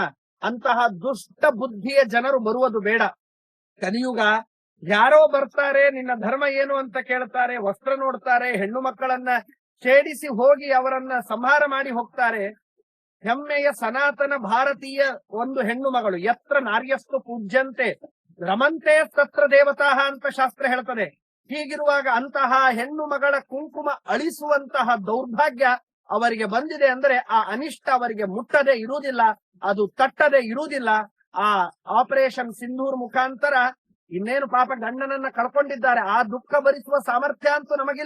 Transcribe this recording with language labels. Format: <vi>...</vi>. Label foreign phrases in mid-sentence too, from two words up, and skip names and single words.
<kn>ಅಂತಹ ದುಷ್ಟ ಬುದ್ಧಿಯ ಜನರು ಬರುವುದು ಬೇಡ. ಕಲಿಯುಗ ಯಾರೋ ಬರ್ತಾರೆ, ನಿನ್ನ ಧರ್ಮ ಏನು ಅಂತ ಕೇಳ್ತಾರೆ, ವಸ್ತ್ರ ನೋಡ್ತಾರೆ, ಹೆಣ್ಣು ಮಕ್ಕಳನ್ನ ಛೇಡಿಸಿ ಹೋಗಿ ಅವರನ್ನ ಸಂಹಾರ ಮಾಡಿ ಹೋಗ್ತಾರೆ. ಹೆಮ್ಮೆಯ ಸನಾತನ ಭಾರತೀಯ ಒಂದು ಹೆಣ್ಣು ಮಗಳು,</kn> <sa>ಯತ್ರ ನಾರ್ಯಸ್ತು ಪೂಜ್ಯಂತೆ ರಮಂತೆ ತತ್ರ ದೇವತಾ</sa> <kn>ಅಂತ ಶಾಸ್ತ್ರ ಹೇಳ್ತದೆ. ಹೀಗಿರುವಾಗ ಅಂತಹ ಹೆಣ್ಣು ಮಗಳ ಕುಂಕುಮ ಅಳಿಸುವಂತಹ ದೌರ್ಭಾಗ್ಯ ಅವರಿಗೆ ಬಂದಿದೆ ಅಂದ್ರೆ ಆ ಅನಿಷ್ಟ ಅವರಿಗೆ ಮುಟ್ಟದೆ ಇರುವುದಿಲ್ಲ, ಅದು ತಟ್ಟದೆ ಇರುವುದಿಲ್ಲ. ಆ ಆಪರೇಷನ್ ಸಿಂಧೂರ್ ಮುಖಾಂತರ ಇನ್ನೇನು ಪಾಪ ಗಂಡನನ್ನ ಕಳ್ಕೊಂಡಿದ್ದಾರೆ, ಆ ದುಃಖ ಭರಿಸುವ ಸಾಮರ್ಥ್ಯ ಅಂತೂ ನಮಗಿಲ್ಲ.</kn>